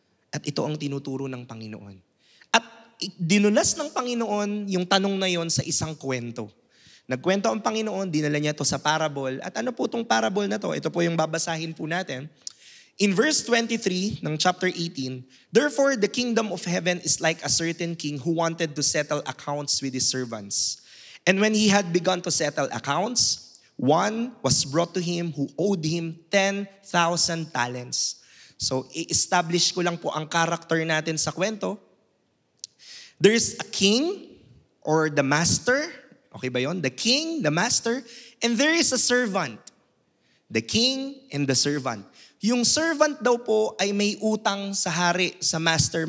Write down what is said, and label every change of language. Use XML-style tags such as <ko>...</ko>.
<tl>At ito ang tinuturo ng Panginoon. At dinulas ng Panginoon yung tanong na yon sa isang kwento. Nagkwento ang Panginoon, dinala niya to sa parable. At ano po itong parable na to? Ito po yung babasahin po natin.</tl> <en>In verse 23 ng chapter 18, therefore the kingdom of heaven is like a certain king who wanted to settle accounts with his servants. And when he had begun to settle accounts, one was brought to him who owed him 10,000 talents.</en> <tl>So, i-establish ko lang po ang character natin sa kwento.</tl> <en>There's a king or the master.</en> <tl>Okay ba yon?</tl> <en>The king, the master, and there is a servant. The king and the servant.</en> <tl>Yung servant daw po ay may utang sa hari, sa master.</tl>